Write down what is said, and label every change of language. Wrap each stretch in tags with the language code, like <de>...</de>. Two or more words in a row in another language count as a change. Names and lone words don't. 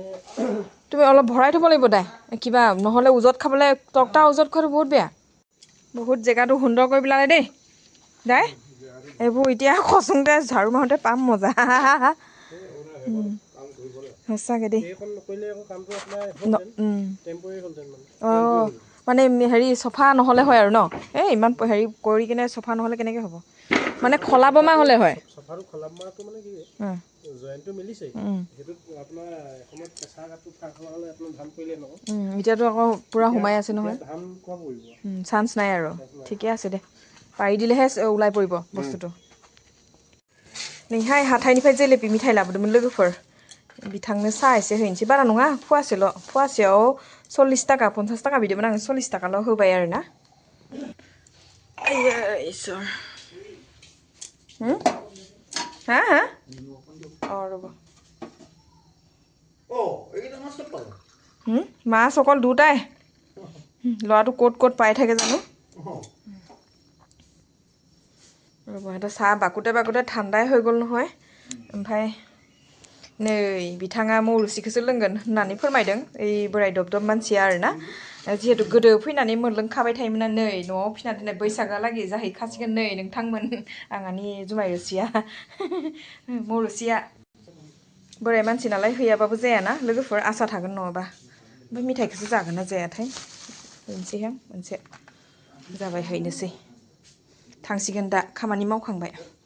<as>তুমি অলপ ভৰাই থ'ব লাগিব দাই কিবা নহ'লে উজত খাবলৈ তক্তা উজত খোৱাটো বহুত বেয়া বহুত জেগাটো সুন্দৰ কৰি পেলালে দেই দাই এইবোৰ এতিয়া খচোংতে ঝাৰু মাৰোঁতে পাম মজা সঁচাকৈ দেই অঁ মানে হেৰি চফা নহ'লে হয় আৰু ন এই ইমান হেৰি কৰি কিনে চফা নহ'লে কেনেকৈ হ'ব মানে খলা বমা হ'লে হয় চফাটো খলা বমাটো মানে কি জইনটো মিলিছে সেইটোত আপোনাৰ এসময়ত কেঁচা কাঠটো ফাঁক হোৱা হ'লে আপোনাৰ ধান পৰিলে নহয় এতিয়াতো আকৌ পূৰা সোমাই আছে নহয় ধান কোৱা পৰিব চান্স নাই আৰু ঠিকে আছে দে পাৰি দিলেহে ওলাই পৰিব বস্তুটো</as> <brx>नैहाय हाथाइनिफ्राय जेलेपि मिथाइ लाबोदोंमोन लोगोफोर बिथांनो साहा एसे हैनोसै बारा नङा फवासेल' फवासेयाव 40 थाखा 50 थाखा बिदोंमोन आं 40 थाखाल' होबाय आरो ना इसोर हा हा अ र'ब</brx> <as>মাছ অকল দুটাই ল'ৰাটো ক'ত ক'ত পাই থাকে জানো ৰ'ব এটা চাহ বাকুতে বাকুতে ঠাণ্ডাই হৈ গ'ল নহয়</as> <brx>ओमफ्राय नै बिथाङा मौ रोसिखौसो लोंगोन होननानै फोरमायदों ओइ बोराय दबदब मानसिया आरोना जिहेतु गोदो फैनानै मोनलोंखाबाय थायोमोन नै न'आव फिना दोननाय बैसागहालागै जाहैखासिगोन नै नोंथांमोन आंहानि जुमाय रोसिया मौ रोसिया बोराय मानसि नालाय हैयाबाबो जायाना लोगोफोर आसा थागोन नङाबा ओमफ्राय मिथाइखौसो जागोन ना जायाथाय हैनोसैहां मोनसे जाबाय हैनोसै थांसिगोन दा खामानि मावखांबाय</brx>